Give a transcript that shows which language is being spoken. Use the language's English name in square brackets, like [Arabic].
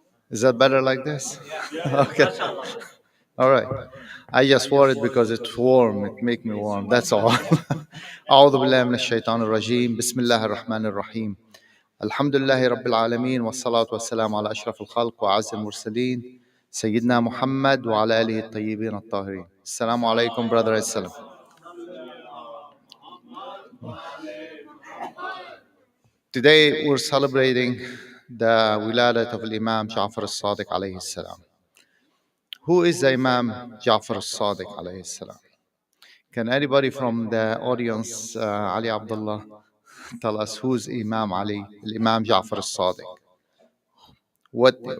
[English] Is that better like this? Okay. All right. I just wore it because it's warm. It makes me warm. That's all. [Arabic] أعوذ بالله من الشيطان الرجيم. بسم الله الرحمن الرحيم. الحمد لله رب العالمين والصلاة والسلام على أشرف الخلق وأعز المرسلين سيدنا محمد وعلى آله الطيبين الطاهرين. السلام عليكم [English] brother and sister. Today we're celebrating the Wiladat of Imam Jafar Al-Sadiq alayhi salam. Who is the Imam Jafar Al-Sadiq alayhi salam? Can anybody from the audience, Ali Abdullah, tell us who's Imam Ali, Imam Jafar Al-Sadiq? What?